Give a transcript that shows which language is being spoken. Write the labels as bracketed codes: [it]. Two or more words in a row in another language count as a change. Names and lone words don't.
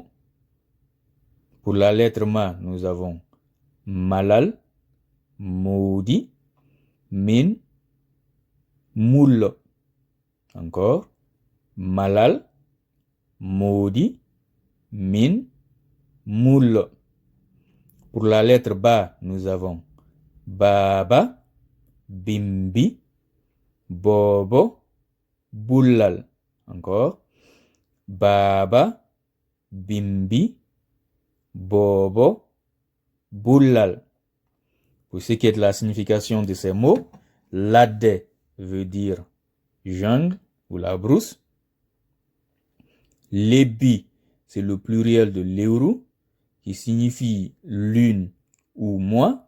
[fr] Pour la lettre ma, nous avons [ff] malal, maudit, min, mullo. [fr] Encore, [ff] malal, maudit, min, mullo. [fr] Pour la lettre ba, nous avons [ff] baba, bimbi, bobo, bullal. [fr] Encore, [ff] baba, bimbi, bobo, bullal. [fr] Pour ce qui est de la signification de ces mots, lade veut dire jungle ou la brousse. Lebi, c'est le pluriel de leuru, qui signifie lune ou mois.